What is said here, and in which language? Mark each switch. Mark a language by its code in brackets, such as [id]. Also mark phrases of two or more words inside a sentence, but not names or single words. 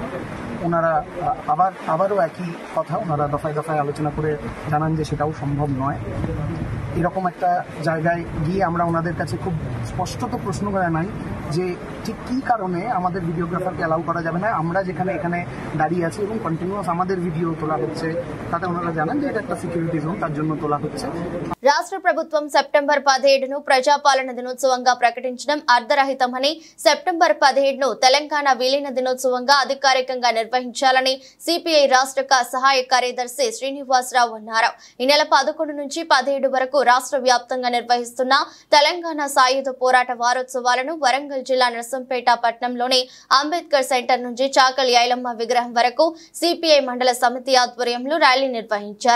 [bn] ওনারা আবারও একই কথা ওনারা দফায় দফায় আলোচনা করে জানান যে সেটাও সম্ভব নয়। এরকম একটা জায়গায় গিয়ে আমরা ওনাদের কাছে খুব স্পষ্টত প্রশ্ন জানাই যে ঠিক কী কারণে আমাদের ভিডিওগ্রাফারকে অ্যালাউ করা যাবে না। আমরা যেখানে এখানে দাঁড়িয়ে আছি এবং কন্টিনিউয়াস আমাদের ভিডিও তোলা হচ্ছে, তাতে ওনারা জানান যে এটা একটা [en] security zone, [bn] তার জন্য তোলা হচ্ছে। [te] రాష్ట్ర ప్రభుత్వం సెప్టెంబర్ 17ను ప్రజాపాలన దినోత్సవంగా ప్రకటించడం అర్ధరహితమని, సెప్టెంబర్ 17ను తెలంగాణ విలీన దినోత్సవంగా అధికారికంగా నిర్వహించాలని సిపిఐ రాష్ట్ర సహాయ కార్యదర్శి శ్రీనివాసరావు అన్నారు. ఈ నెల 11 నుంచి 17 వరకు రాష్ట్ర వ్యాప్తంగా నిర్వహిస్తున్న తెలంగాణ సాయుధ పోరాట వారోత్సవాలను వరంగల్ జిల్లా నర్సంపేట పట్టణంలోని అంబేద్కర్ సెంటర్ నుంచి చాకలి ఐలమ్మ విగ్రహం వరకు సిపిఐ మండల సమితి ఆధ్వర్యంలో ర్యాలీ నిర్వహించారు.